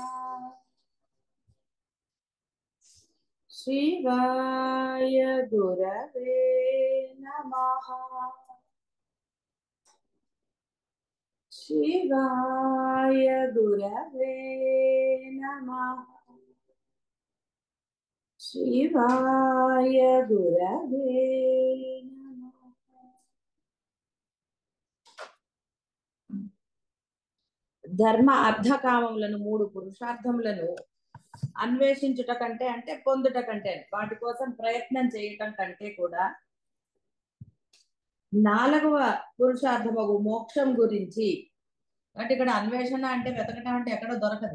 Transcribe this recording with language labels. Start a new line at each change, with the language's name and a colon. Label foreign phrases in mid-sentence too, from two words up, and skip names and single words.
Sanskrit: शिवाय गुरवे नमः। शिवाय गुरवे नमः। शिवाय गुरवे नमः।
Telugu: ధర్మ అర్థకామములను మూడు పురుషార్థములను అన్వేషించుట కంటే అంటే పొందుట కంటే వాటి కోసం ప్రయత్నం చేయటం కంటే కూడా నాలుగవ పురుషార్థము మోక్షం గురించి అంటే ఇక్కడ అన్వేషణ అంటే వెతకటం అంటే ఎక్కడో దొరకదు.